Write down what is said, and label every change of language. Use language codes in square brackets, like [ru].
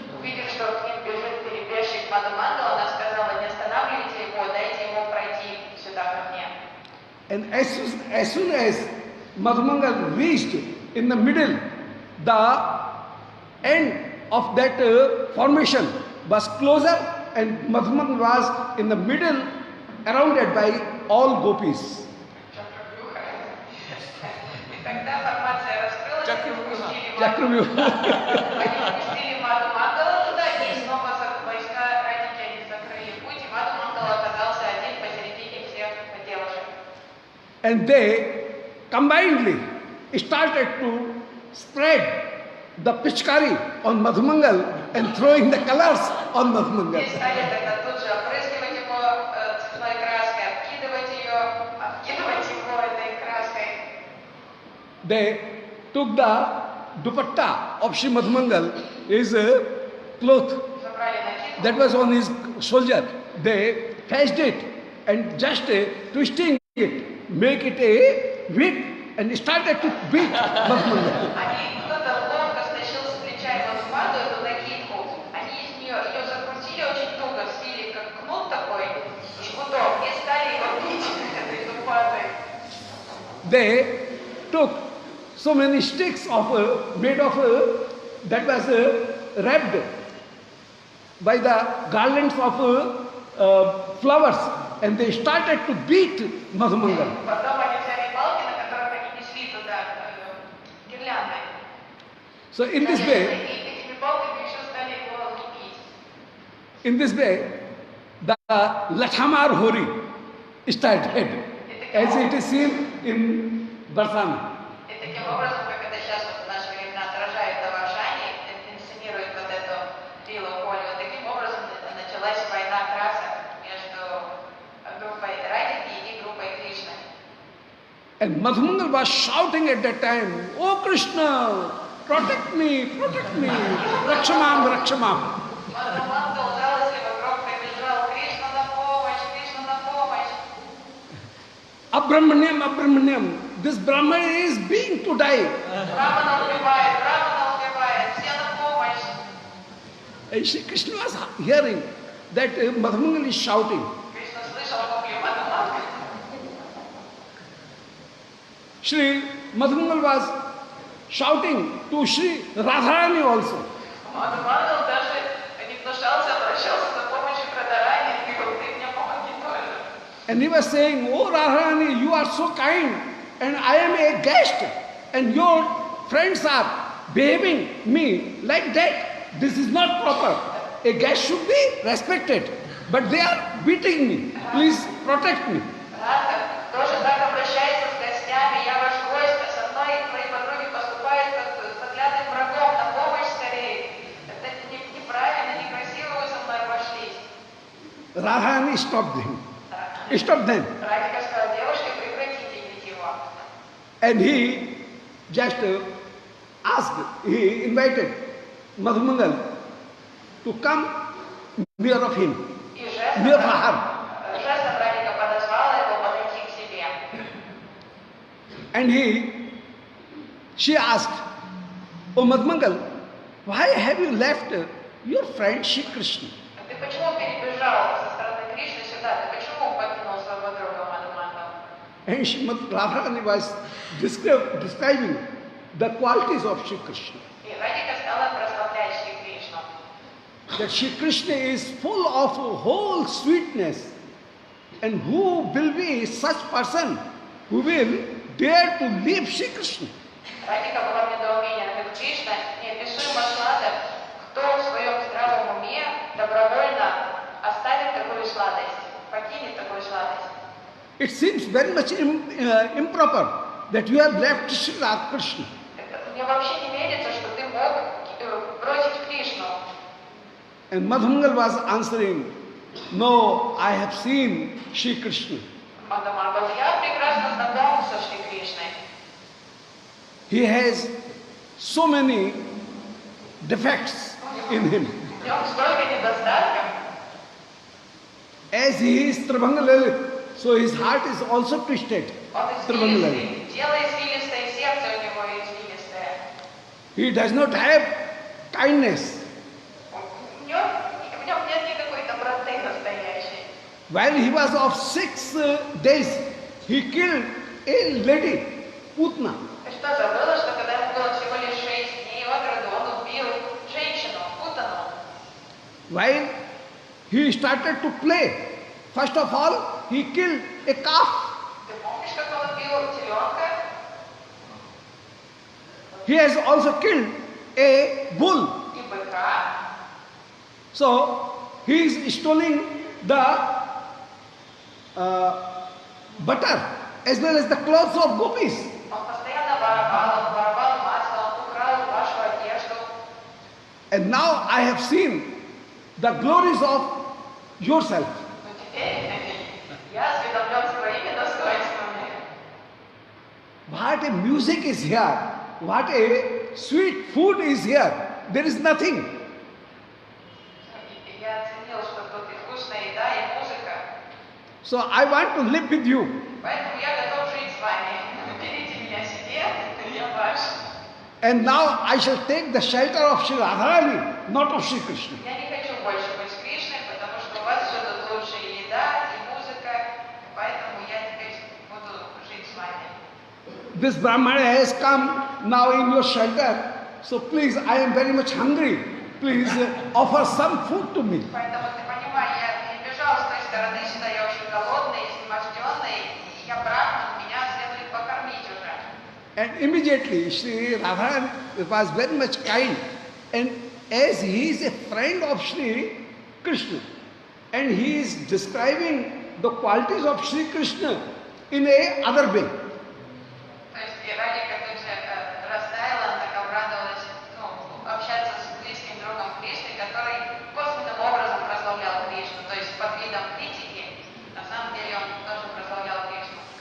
[ru] Увидев, что к ним бежит перебежчик Мадхумангала, она сказала, не останавливайте его, дайте ему пройти сюда ко мне. [en] And as soon as Madhumangal reached in the middle, the end of that formation was closer, and Madhumangal was in the middle, surrounded by all gopis. [ru] Когда формация раскрылась, они [en] Chakravyuha. [ru] выпустили Маду Мандала туда, и снова войска Радики они закрыли путь, и Маду Мандала оказался один посередине всех девушек. [en] And they combinedly started to spread the pichkari on Madhumangal and throwing the colors on Madhumangal. [ru] И стали тогда тут же опрыскивать его цветной краской, обкидывать его этой краской. [en] They took the dupatta of Sri Madhumangal, his cloth [ru] Забрали накидку. [en] that was on his shoulder. They fetched it and just twisting it, make it a whip and started to beat Madhumangal. [ru] Они кто-то ловко стащил с плеча его спаду, эту накидку. Они ее закрутили очень туго, в стиле как кнут такой, жгутом, и стали его бить этой дупатой. [en] They took so many sticks of made of that was wrapped by the garlands of flowers, and they started to beat Madhumangal. [ru] Потом они взяли палки, на которых они несли туда гирлянды. [en] So in this way, [ru] И этими палками еще стали его лупить. [en] in this way, the Lathamar Hori started, as it is seen in Barsana. [ru] И таким образом, как это сейчас вот в наши времена отражает Даваршани, инсценирует вот эту Лилу Холли, вот таким образом началась война красок между группой Радики и группой Кришны. [en] And Madhumangal was shouting at that time, "Oh Krishna, protect me, [sa] Rakshamam, Rakshamam." [ru] Мандал жалостливо громко кричал: Кришна на помощь, Кришна на помощь. [sa] Abramanyam, Abramanyam, [en] this Brahman is being to die. [ru] Брамана убивает, все на помощь. [en] And Shri Krishna was hearing that Madhumangal is shouting. [ru] Кришна слышал вопли Мадхумангала. [en] Shri Madhumangal was shouting to Shri Radharani also. [ru] Мадхумангал даже не гнушался, обращался за помощью к Радharani и говорил: ты мне помоги тоже. [en] And he was saying, "Oh Radharani, you are so kind, and I am a guest, and your friends are behaving me like that. This is not proper. A guest should be respected, but they are beating me. Please protect me." [ru] Радха тоже так обращается с гостями. Я ваш гость, а со мной твои подруги поступают как с заклятым врагом. На помощь скорее. Это неправильно, некрасиво вы со мной обошлись. [en] Radharani stopped them. Stopped them. [ru] Радика сказала: девушки, прекратите бить его. [en] And he just asked, he invited Madhumangal to come near of him, [ru] И [en] near Rahar. [ru] жестом Радика подозвала его подойти к себе. [en] And she asked, "Oh Madhumangal, why have you left your friend Shri Krishna?" [ru] Ты почему перебежал со стороны Кришны сюда? Ты почему покинул своего друга Мадхумангала? [en] And Radharani was describing the qualities of Shri Krishna. [ru] И Радика стала прославлять Шри Кришну. [en] That Shri Krishna is full of whole sweetness, and who will be such person who will dare to leave Shri Krishna? [ru] Радика была в недоумении, она говорит: Кришна неописуемо сладок. Кто в своем здравом уме добровольно оставит такую сладость, покинет такую сладость? [en] It seems very much improper that you have left Shri Krishna. [ru] Мне вообще не верится, что ты мог бросить Кришну. [en] And Madhumangal was answering, "No, I have seen Shri Krishna. [ru] Мадхумангал: я прекрасно знаком со Шри Кришной. [en] He has so many defects in him. [ru] В нем столько недостатков. [en] As he is Tribhangalalit, so his heart is also twisted. [ru] Он извилистый, тело извилистое, сердце у него извилистое. [en] He does not have kindness. [ru] В нем нет никакой доброты настоящей. [en] While he was of 6 days, he killed a lady, Putna. [ru] Ты что, забыла, что когда ему было всего лишь 6 дней от роду, он убил женщину, Путану? [en] While he started to play, first of all, he killed a calf. [ru] Ты помнишь, как он убил теленка? [en] he has also killed a bull. [ru] и быка. [en] So he is stealing the butter as well as the clothes of gopis. [ru] Он постоянно воровал масло, он украл вашу одежду. [en] And now I have seen the glories of yourself. [ru] Но теперь я осведомлен своими достоинствами. [en] What a music is here. What a sweet food is here. There is nothing. [ru] И я оценил, что тут и вкусная еда, и музыка. [en] So I want to live with you. [ru] Поэтому я готов жить с вами. Берите меня себе, я ваш. [en] And now I shall take the shelter of Sri Radharani, not of Sri Krishna. [ru] Я не хочу больше быть с Кришной, потому что у вас все тут лучше и еда, и музыка. Поэтому я теперь буду жить с вами. [en] This Brahmana has come now in your shelter. So please, I am very much hungry. Please offer some food to me. [ru] Поэтому ты понимаешь, я не бежал с той стороны сюда, я очень голодный, изнеможденный, и я брахман, меня следует покормить уже. [en] And immediately Sri Radharani was very much kind. And as he is a friend of Sri Krishna, and he is describing the qualities of Sri Krishna in a other way. [ru] То есть и Радика тут же растаяла, она так обрадовалась общаться с близким другом Кришны, который косвенным образом прославлял Кришну, то есть под видом критики, на самом деле он тоже прославлял Кришну.